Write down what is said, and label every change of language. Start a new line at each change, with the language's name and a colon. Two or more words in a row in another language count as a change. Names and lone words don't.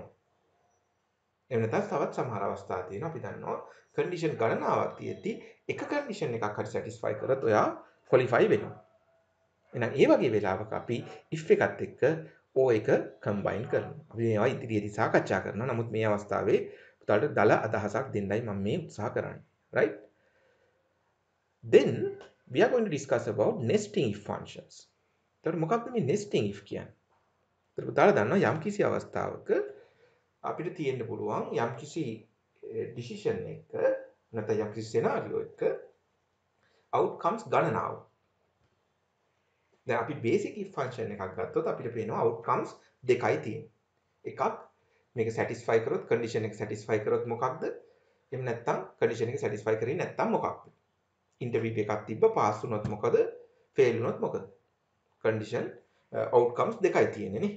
Sinhala: එහෙම නැත්නම් තවත් සමහර අවස්ථා තියෙනවා අපි දන්නවා condition ගණනාවක් තියෙද්දි එක condition එකක් හරි satisfy කරොත් ඔයා qualify වෙනවා. එහෙනම් ඒ වගේ වෙලාවක අපි if එකත් එක්ක o එක combine කරනවා. අපි මේවා ඉදිරියේදී සාකච්ඡා කරනවා. නමුත් මේ අවස්ථාවේ පුතාලට දල අදහසක් දෙන්නයි මම මේ උත්සාහ කරන්නේ. right?
English: Then we are going to discuss about nesting if functions.
Sinhala: එතකොට මොකක්ද මේ
English: nesting if
Sinhala: කියන්නේ? එතකොට පුතාලා දන්නවා යම්කිසි අවස්ථාවක අපිට තියෙන්න පුළුවන් යම්කිසි decision එක නැත්නම් යම්කිසි scenario එක outcomes ගණනාව. දැන් අපි
English: basic if function
Sinhala: එකක් ගත්තොත් අපිට පේනවා outcomes දෙකයි තියෙන්නේ. එකක් මේක satisfy කරොත් condition එක satisfy කරොත් මොකක්ද? එහෙම නැත්නම් condition එක satisfy කරේ නැත්නම් මොකක්ද? interview එකක් තිබ්බ pass වුණොත් මොකද? fail වුණොත් මොකද?
English: condition outcomes
Sinhala: දෙකයි තියෙන්නේ නේ.